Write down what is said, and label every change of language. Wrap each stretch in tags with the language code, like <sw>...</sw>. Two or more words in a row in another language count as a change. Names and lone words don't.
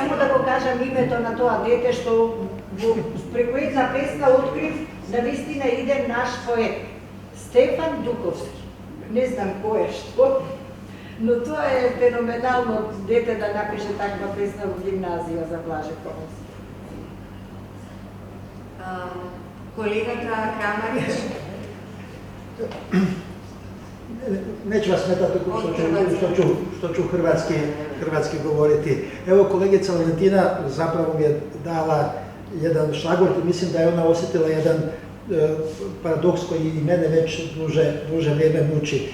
<mk>Само да го кажам името на тоа дете што преку една песна открив да вистина иде наш поет Стефан Дуковски. Не знам кој е што, но тоа е феноменално дете да напише таква песна во гимназија за Блаже Коневски. Колегата Крамарич.</mk> <hr>Neću vas smetati što ću hrvatski govoriti. Evo, kolegica Valentina zapravo mi je dala jedan šlagvort i mislim da je ona osjetila jedan paradoks koji i mene već duže vrijeme muči.</hr>